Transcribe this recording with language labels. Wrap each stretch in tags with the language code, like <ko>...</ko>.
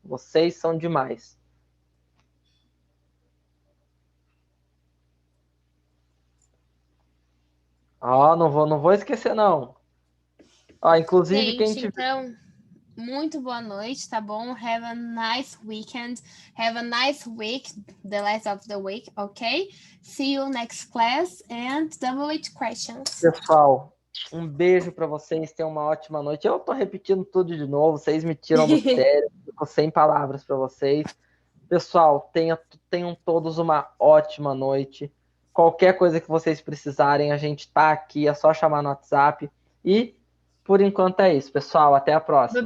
<pt>Vocês são demais. Ó, não vou esquecer, não. Ó, inclusive, quem Gente, tiver. então, muito boa noite, tá bom?</pt> <en>Have a nice weekend. Have a nice week, the last of the week, ok? See you next class and double it questions.</en> <pt>Pessoal, um beijo para vocês, tenham uma ótima noite. Eu tô repetindo tudo de novo, vocês me tiram do sério, fico sem palavras para vocês. Pessoal, tenham todos uma ótima noite. Qualquer coisa que vocês precisarem, a gente tá aqui, é só chamar no WhatsApp. E por enquanto é isso, pessoal. Até a próxima.</pt>